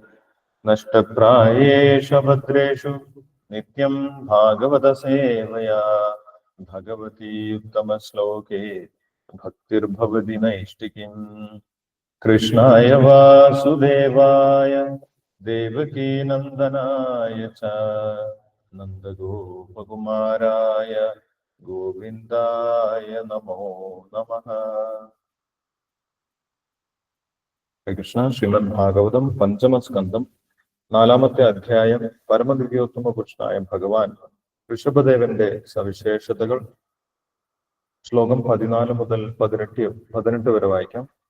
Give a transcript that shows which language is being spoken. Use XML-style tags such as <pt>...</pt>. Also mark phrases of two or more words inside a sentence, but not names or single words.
<sa>नष्टप्रायेषु भद्रेषु नित्यं भागवतसेवया भगवती उत्तमश्लोके भक्तिर्भवति नैष्टिकीम्। कृष्णाय वासुदेवाय देवकीनन्दनाय च नन्दगोपकुमाराय गोविन्दाय नमो नमः।</sa> <ml>കൃഷ്ണ ശ്രീമദ് ഭാഗവതം പഞ്ചമസ്കന്ധം 4-ാമത്തെ അധ്യായം പരമദിവ്യോത്തമ പുരുഷനായ ഭഗവാൻ ഋഷഭദേവന്റെ സവിശേഷതകൾ. ശ്ലോകം 14 മുതൽ 18 വരെ വായിക്കാം.</ml>